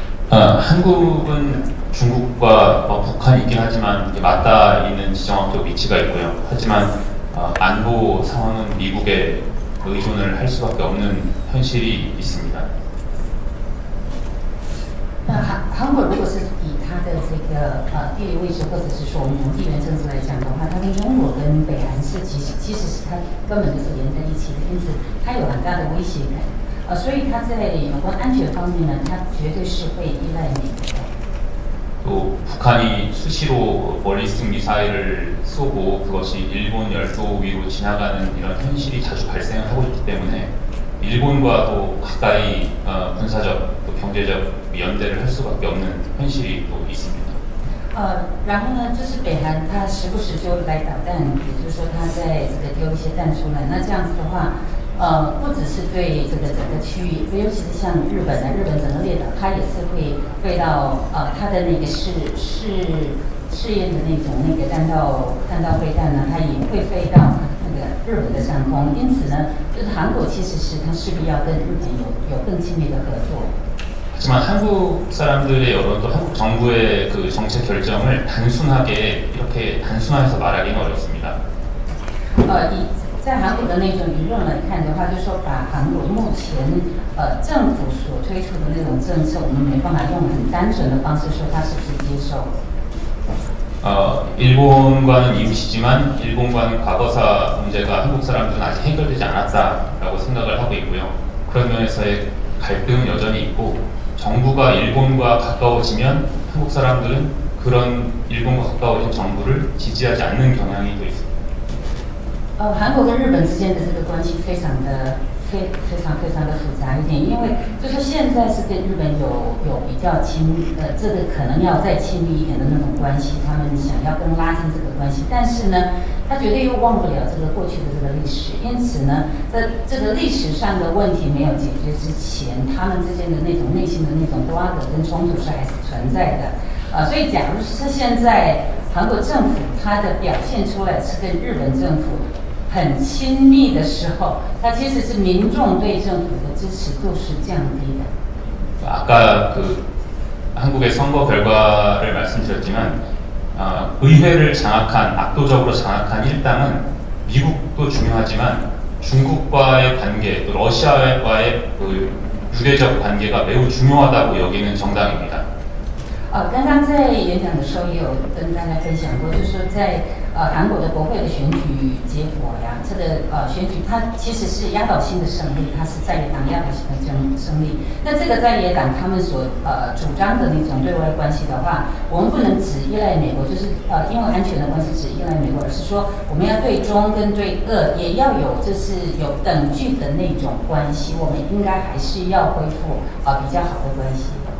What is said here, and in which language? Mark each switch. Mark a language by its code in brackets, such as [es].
[ko] 한국은 중국과 북한이 있긴 하지만 맞닿아 있는 지정학적 위치가 있고요. 하지만 안보 상황은 미국에 의존을 할 수밖에 없는 현실이 있습니다. [zh] 韩国如果是以它的这个地理位置，或者是说我们从地缘政治来讲的话，它跟中国跟北韩是其实是它根本就是连在一起的，因此它有很大的威胁感。所以它在有关安全方面呢，它绝对是会依赖美国的。 [ko] 또 북한이 수시로 멀리스틱 미사일을 쏘고 그것이 일본 열도 위로 지나가는 이런 현실이 자주 발생하고 있기 때문에 일본과도 가까이 군사적 또 경제적 연대를 할 수밖에 없는 현실이 또 있습니다. [zh] 然后呢，就是北韩它时不时就来导弹，也就是说它在这个丢一些弹出来，那这样子的话。不只是对这个整个区域，尤其是像日本呢，日本整个列岛，它也是会飞到它的那个试验的那种那个弹道飞弹呢，它也会飞到那个日本的上空。因此呢，就是韩国其实是它势必要跟日本有更亲密的合作。 [ko] 하지만 한국 사람들의 여론도 한국 정부의 그 정책 결정을 단순하게 이렇게 단순화해서 말하기는 어렵습니다. [zh] 在韩国的那种舆论来看的话，就是说把韩国目前政府所推出的那种政策，我们没办法用很单纯的方式说它是不是接受。 [ko] 일본과는 이웃이지만 일본과는 과거사 문제가 한국 사람들은 아직 해결되지 않았다라고 생각을 하고 있고요. 그런 면에서의 갈등은 여전히 있고 정부가 일본과 가까워지면 한국 사람들은 그런 일본과 가까워진 정부를 지지하지 않는 경향이 또 있습니다. [zh] 韩国跟日本之间的这个关系非常非常的复杂一点，因为就是现在是跟日本有比较这个可能要再亲密一点的那种关系，他们想要更拉近这个关系，但是呢，他绝对又忘不了这个过去的这个历史，因此呢，在这个历史上的问题没有解决之前，他们之间的那种内心的那种瓜葛跟冲突是还是存在的。所以假如是现在韩国政府它的表现出来是跟日本政府很亲密的时候，它其实是民众对政府的支持度是降低的。 [ko] 아까 그 한국의 선거 결과를 말씀드렸지만 의회를 장악한 압도적으로 장악한 일당은 미국도 중요하지만 중국과의 관계, 또 러시아와의 그 유대적 관계가 매우 중요하다고 여기는 정당입니다. [zh] 刚刚在演讲的时候也有跟大家分享过，就是说在韩国的国会的选举结果呀，这个选举它其实是压倒性的胜利，它是在野党压倒性的胜利。那这个在野党他们所主张的那种对外关系的话，我们不能只依赖美国，就是因为安全的关系只依赖美国，而是说我们要对中跟对俄也要有就是有等距的那种关系，我们应该还是要恢复比较好的关系。